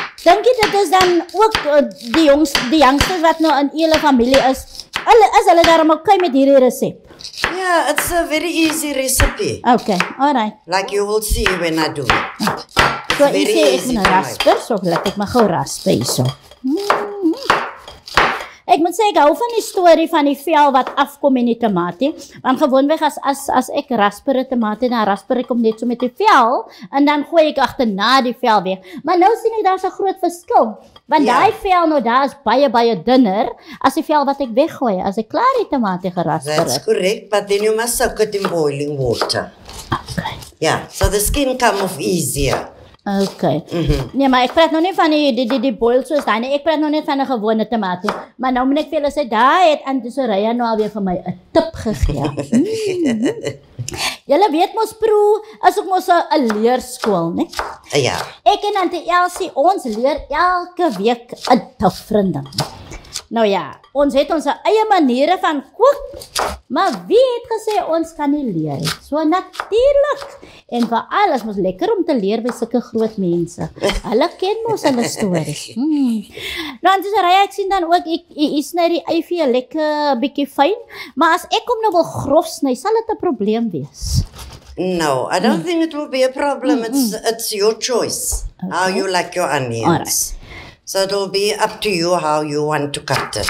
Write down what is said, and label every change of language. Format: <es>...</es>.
<af>Dink jy dit is dan ook die youngsters wat nou in julle familie is? Hulle daarom okay met hierdie resep?</af> <en>Yeah, it's a very easy recipe. Okay, alright. Like you will see when I do it.</en> <af>So jy sê ek moet rasper, so laat ek maar gou rasper hierso. Ek moet sê ek hou van die storie van die vel wat afkom in die tamatie. Want gewoonweg as ek rasper 'n tamatie, dan rasper ek hom net so met die vel en dan gooi ek agterna die vel weg. Maar nou sien ek daar's 'n groot verskil. Want daai vel nou daar is baie dunner as die vel wat ek weggooi as ek klaar die tamatie gerasper het.</af> <en>That's correct, but then you must soak it in boiling water. Okay. Yeah, so the skin come off easier. Okay.</en> <af>Nee, maar ek praat nou nie van die boil soos daai nie. Ek praat nou net van 'n gewone tamatie. Maar nou moet ek vir julle sê, daai het Auntie Soraya nou alweer vir my 'n tip gegee. Julle weet mos Pro is ook mos 'n leerskool, né? Ja. Ek en Auntie Elsie, ons leer elke week 'n different ding. Nou ja, ons het ons eie maniere van kook, maar wie het gesê ons kan nie leer nie? So natuurlik. En vir alles mos lekker om te leer by sulke groot mense. Hulle ken mos hulle stories. Nou, Auntie Soraya, ek sien dan ook, ek sny die eivie lekker bietjie fyn, maar as ek hom nou wil grof sny, sal dit 'n probleem wees.</af> <en>No, I don't think it will be a problem. It's your choice, how you like your onions. Alright. So it will be up to you how you want to cut it.</en>